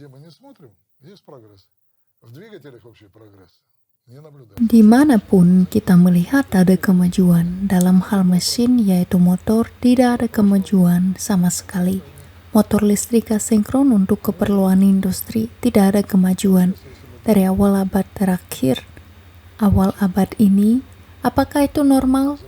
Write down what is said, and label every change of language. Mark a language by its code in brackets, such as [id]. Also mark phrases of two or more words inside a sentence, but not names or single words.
[ru] смотрим, есть прогресс. В двигателях вообще прогресс не наблюдаем. [id] Dimanapun kita melihat ada kemajuan, dalam hal mesin yaitu motor tidak ada kemajuan sama sekali. Motor listrik asinkron untuk keperluan industri tidak ada kemajuan. Dari awal abad terakhir, awal abad ini, apakah itu normal?